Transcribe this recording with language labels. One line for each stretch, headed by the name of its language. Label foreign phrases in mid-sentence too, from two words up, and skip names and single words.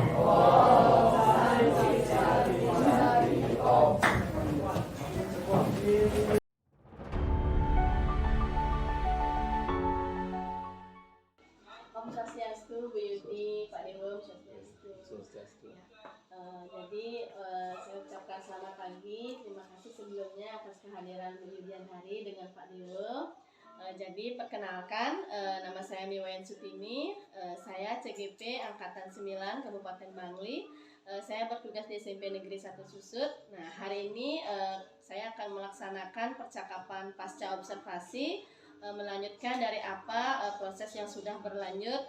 Balinese: Om Swastiastu,
Indonesian: Bu Yuti, Pak Dewo,
Balinese: Om Swastiastu.
Indonesian: Jadi saya ucapkan selamat pagi. Terima kasih sebelumnya atas kehadiran Bu Yudian Hari dengan Pak Dewo. Jadi perkenalkan, nama saya Miwayan Sutini. Saya CGP Angkatan 9 Kabupaten Bangli. Saya bertugas di SMP Negeri 1 Susut. Nah, hari ini saya akan melaksanakan percakapan pasca observasi, melanjutkan dari apa proses yang sudah berlanjut.